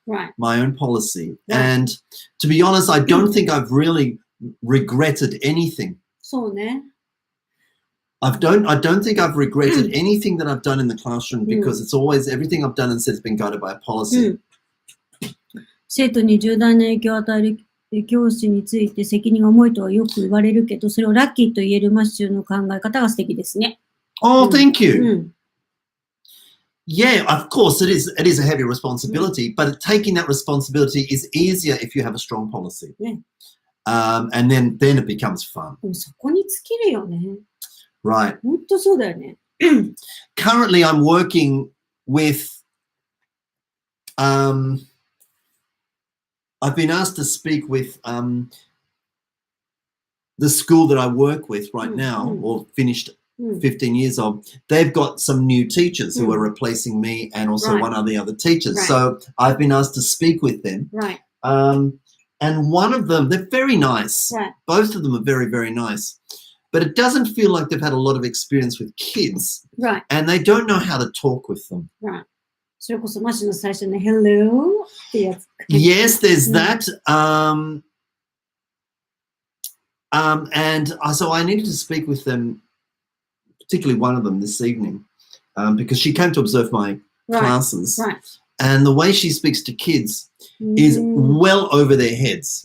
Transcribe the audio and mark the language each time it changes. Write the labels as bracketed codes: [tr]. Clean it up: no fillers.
[en] Right. my own policy. Right. And to be honest, I don't think I've really regretted anything. [ja] そうね。 [en] I don't think I've regretted anything that I've done in the classroom because it's always everything I've done and said has been guided by a policy. [ja] 生徒に重大な影響を与える教師について責任が重いとはよく言われるけど、それをラッキーと言えるマッシュの考え方が素敵ですね。 [en] Oh, thank you. Yeah, of course it is a heavy responsibility, but taking that responsibility is easier if you have a strong policy. [ja] ね。 [en] And then it becomes fun. [ja] でもそこに尽きるよね。 [en] Right. [ja] 本当そうだよね。 [en] Currently I'm working with I've been asked to speak with the school that I work with right now, or finished 15 years of. They've got some new teachers who are replacing me and also Right. one of the other teachers. Right. So I've been asked to speak with them. Right. And one of them, they're very nice. Right. Both of them are very, very nice. But it doesn't feel like they've had a lot of experience with kids. Right. And they don't know how to talk with them. Right. [ja] それこそマッシュの最初の Hello ってやつ。 [en] Yes, there's that. And so I needed to speak with them, particularly one of them this evening, because she came to observe my Right. classes. Right. And the way she speaks to kids is well over their heads.